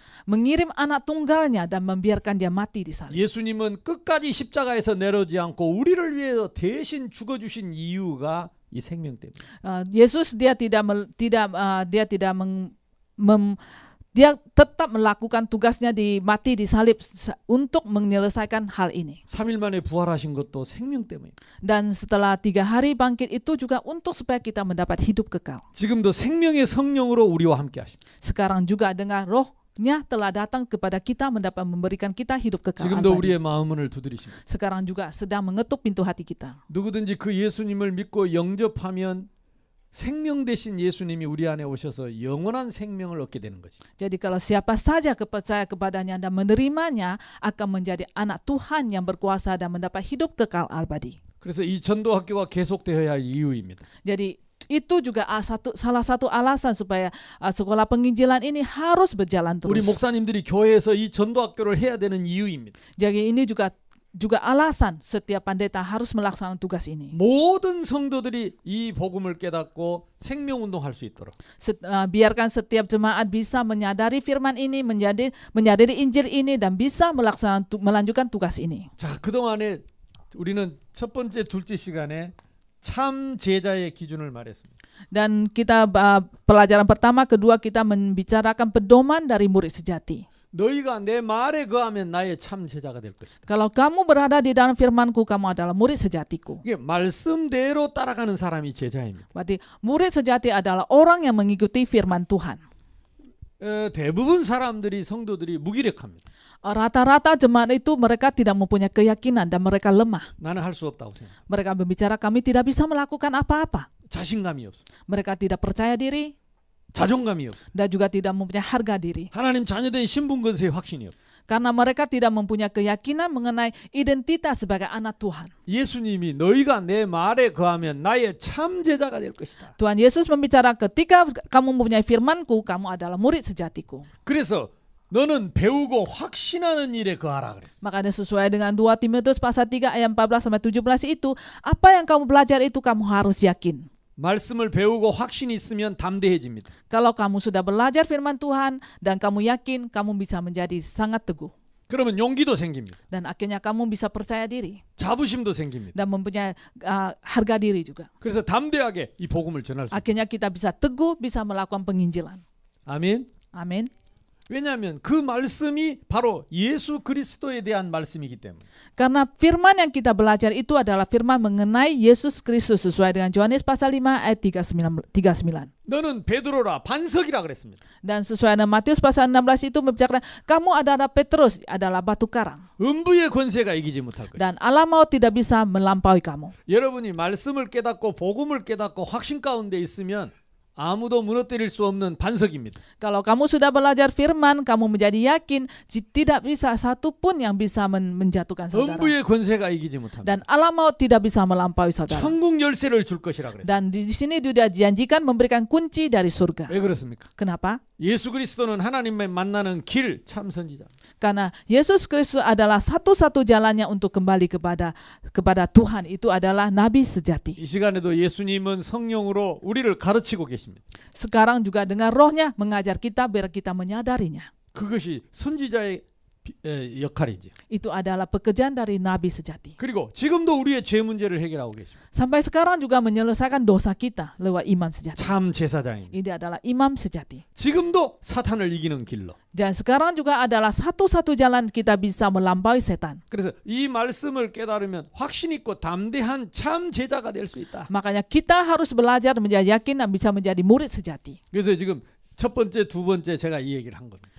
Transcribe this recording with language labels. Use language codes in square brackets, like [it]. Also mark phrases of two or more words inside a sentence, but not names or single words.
[id] Mengirim anak tunggalnya dan membiarkan dia mati di salib. [ko] 예수님은 끝까지 십자가에서 내려오지 않고 우리를 위해서 대신 죽어주신 이유가 이 생명 때문에. [id] Yesus dia tetap melakukan tugasnya mati di salib untuk menyelesaikan hal ini. [ko] 3일 만에 buhar하신 것도 생명 때문에. [id] Dan setelah 3 hari bangkit itu juga untuk supaya kita mendapat hidup kekal. [ko] 지금도 생명의 성령으로 우리와 함께 하십니다. [id] Sekarang juga dengan rohnya telah datang kepada kita memberikan kita hidup kekal. [ko] 지금도 우리의 마음문을 두드리십니다. [id] Sekarang juga sedang mengetuk pintu hati kita. [ko] 누구든지 그 예수님을 믿고 영접하면 생명 대신 예수님이 우리 안에 오셔서 영원한 생명을 얻게 되는 거지. [id] Jadi kalau siapa saja percaya kepadanya dan menerimanya akan menjadi anak Tuhan yang berkuasa dan mendapat hidup kekal abadi. [ko] 그래서 이 전도학교가 계속되어야 할 이유입니다. [id] Jadi itu juga salah satu alasan supaya sekolah penginjilan ini harus berjalan terus. [ko] 우리 목사님들이 교회에서 이 전도학교를 해야 되는 이유입니다. [id] Jadi ini juga alasan setiap pendeta harus melaksanakan tugas ini. [ko] 모든 성도들이 이 복음을 깨닫고 생명 운동할 수 있도록. [id] Biarkan setiap jemaat bisa menyadari firman ini, menyadari Injil ini dan bisa melanjutkan tugas ini. [ko] 자, 그동안에 우리는 첫 번째, 둘째 시간에 참 제자의 기준을 말했습니다. [id] Dan kita pelajaran pertama, kedua kita membicarakan pedoman dari murid sejati. [ko] 너희가 내 말에 거하면 나의 참 제자가 될 것이다. [id] Kalau kamu berada di dalam firman-Ku, kamu adalah murid sejatiku. [ko] 이게 말씀대로 따라가는 사람이 제자입니다. [id] Berarti murid sejati adalah orang yang mengikuti firman Tuhan. [ko] 대부분 사람들이 성도들이 무기력합니다. [id] Rata-rata jemaat itu mereka tidak mempunyai keyakinan dan mereka lemah. [ko] 나는 할 수 없다고 생각. [id] Mereka berbicara kami tidak bisa melakukan apa-apa. [ko] 자신감이 없어. [id] Mereka tidak percaya diri. [ko] 자존감이 없어. [id] Dan juga tidak mempunyai harga diri. [ko] 하나님 자녀된 신분 권세에 확신이 없어. [id] Karena mereka tidak mempunyai keyakinan mengenai identitas sebagai anak Tuhan. [ko] 예수님이 너희가 내 말에 거하면 나의 참 제자가 될 것이다. [id] Tuhan Yesus membicara ketika kamu mempunyai firman-Ku, kamu adalah murid sejatiku. [ko] 그래서 너는 배우고 확신하는 일에 거하라 그랬어. [id] Makanya sesuai dengan 2 Timotius pasal 3 ayat 14-17 itu, apa yang kamu belajar itu kamu harus yakin. [ko] 말씀을 배우고 확신이 있으면 담대해집니다. [id] Kalau kamu sudah belajar firman Tuhan dan kamu yakin, kamu bisa menjadi sangat teguh. [ko] 그러면 용기도 생깁니다. [id] Dan akhirnya kamu bisa percaya diri. [ko] 자부심도 생깁니다. [id] Dan mempunyai harga diri juga. [ko] 그래서 담대하게 이 복음을 전할 수 있습니다. [id] Akhirnya kita bisa teguh, bisa melakukan penginjilan. [ko] 아멘. [id] Amin. [ko] 왜냐하면 그 말씀이 바로 예수 그리스도에 대한 말씀이기 때문에. [id] Karena firman yang kita belajar itu adalah firman mengenai Yesus Kristus sesuai dengan Yohanes pasal 5 ayat 39. [ko] 너는 베드로라 반석이라 그랬습니다. [id] Dan sesuai dengan Matius pasal 16 itu membicarakan kamu adalah Petrus, adalah batu karang. [ko] 음부의 권세가 이기지 못할 것이다. [id] Dan alam maut tidak bisa melampaui kamu. [ko] 여러분이 말씀을 깨닫고 복음을 깨닫고 확신 가운데 있으면 아무도 무너뜨릴 수 없는 반석입니다. [id] Kalau kamu sudah belajar firman, kamu menjadi yakin, tidak bisa satu pun yang bisa menjatuhkan saudara. [ko] 음부의 권세가 이기지 못합니다. [id] Dan alam maut tidak bisa melampaui saudara. [ko] 천국 열쇠를 줄 것이라 그랬어요. [id] Dan di sini dia dijanjikan memberikan kunci dari surga. [ko] 왜 그렇습니까? [id] Kenapa? [ko] 예수 그리스도는 하나님을 만나는 길 참 선지자. [id] Karena Yesus Kristus adalah satu-satu jalannya untuk kembali kepada Tuhan. Itu adalah nabi sejati. [ko] 이 시간에도 예수님은 성령으로 우리를 가르치고 계십니다. [id] Sekarang juga dengan rohnya mengajar kita biar kita menyadarinya. [ko] 그것이 선지자의 역할이지. [id] Itu adalah pekerjaan dari nabi sejati. [ko] 그리고 지금도 우리의 죄 문제를 해결하고 계십니다. [id] Sampai sekarang juga menyelesaikan dosa kita lewat imam sejati. [ko] 참 제사장입니다. [id] Ini adalah imam sejati. [ko] 지금도 사탄을 이기는 길로. [id] Dan sekarang juga adalah satu-satu jalan kita bisa melampaui setan. [ko] 그래서 이 말씀을 깨달으면 확신 있고 담대한 참 제자가 될 수 있다. [id] Makanya kita harus belajar menjadi yakin dan bisa menjadi murid sejati. [ko] 그래서 지금 첫 번째, 두 번째 제가 이 얘기를 한 겁니다.